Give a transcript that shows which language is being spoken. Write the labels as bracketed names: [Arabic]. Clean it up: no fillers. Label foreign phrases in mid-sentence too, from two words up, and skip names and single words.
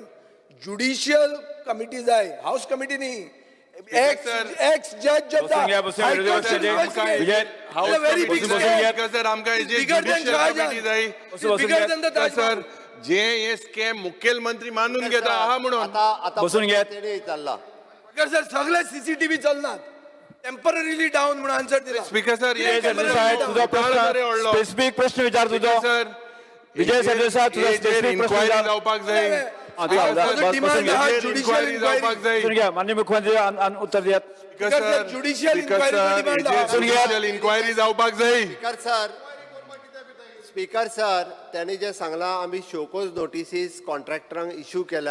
[English] judicial committee जाय, house committee न्ही. ex judge [Marathi] बसून घ्या, बसून घ्या. विजय [Konkani] सर आमकां हेजी [English] judicial committee [Konkani] जाय. सर जे हे स्कॅम मुखेलमंत्री मानून घेता आहा म्हणून [Marathi] आता बसून घ्या. चालला. [Konkani] स्पीकर सर सगळे सीसीटीव्ही चलनात. [English] temporarily down [Konkani] म्हणून आन्सर दिला. स्पीकर सर [Marathi] विजय सरदेसाई तुझा प्रश्न स्पेसिफिक प्रश्न विचार तुझो. सर विजय सरदेसाई तुझा स्पेसिफिक प्रश्न [Konkani] इन्क्वायरी [Marathi] विचार. [Konkani] जावपाक जाय. डिमांड आहा इन्क्वायरी जावपाक जाय. [Marathi] बसून घ्या. [Konkani] माननीय मुख्यमंत्री उत्तर दियात. ज्युडिशियल इन्क्वायरी जावपाक जाय. स्पीकर सर त्यांनी जे सांगला आम्ही [English] show cause notices [Konkani] कॉन्ट्रॅक्टरांक इश्यू केल्या.